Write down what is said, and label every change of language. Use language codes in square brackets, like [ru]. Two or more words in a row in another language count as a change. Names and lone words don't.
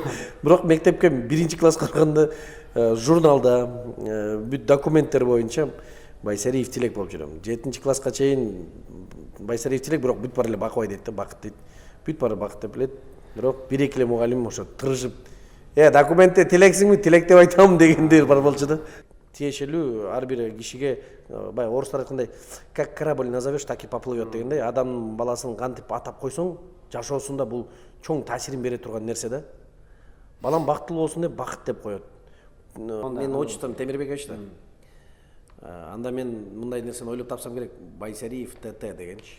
[ky] Бирок мектепке биринчи класска барганда журналда бүт документтер боюнча Байсариев Тилек болуп жүрөм. 7-класска чейин Байсариев Тилек, бирок бүт бара эле Бакыбай дейт да, Бакыт дейт. Бүт бара Бакыт деп элет. Бирок бир эки эле мугалим ошо тырышып, документте Тилексиңби, Тилек деп айтам дегендер бар болчу да. Тиешелүү ар бир кишиге баягы орустар айткандай, [ru] как корабль назовешь, так и поплывет [ky] дегендей, адам баласын кантип атап койсоң, жашоосунда бул чоң таасирин бере турган нерсе да. Балам бактылуу болсун деп Бакыт деп коет. Менин отчеством Темирбекович да. Анда мен мындай нерсени ойлоп тапсам керек, Байсариев ТТ дегенчи.